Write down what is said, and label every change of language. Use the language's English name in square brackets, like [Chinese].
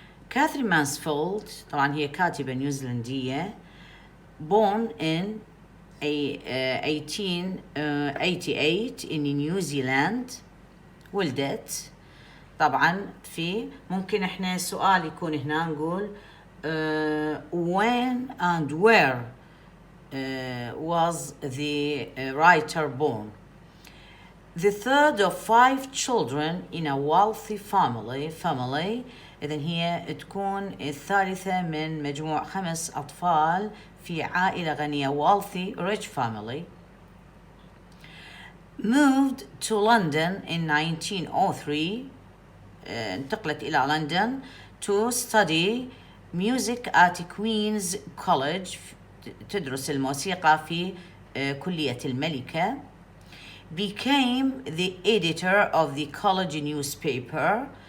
[Arabic] كاثرين مانسفيلد طبعا هي كاتبة نيوزيلندية [English] born in 1888 in New Zealand. [Arabic] ولدت طبعا في ممكن احنا سؤال يكون هنا نقول [English] when and where was the writer born. The third of 5 children in a wealthy family. [Arabic] إذن هي تكون الثالثة من مجموع 5 أطفال في عائلة غنية [English] wealthy rich family. Moved to London in 1903. [Arabic] انتقلت إلى لندن [English] to study music at Queen's College. [Arabic] تدرس الموسيقى في كلية الملكة. [English] Became the editor of the college newspaper.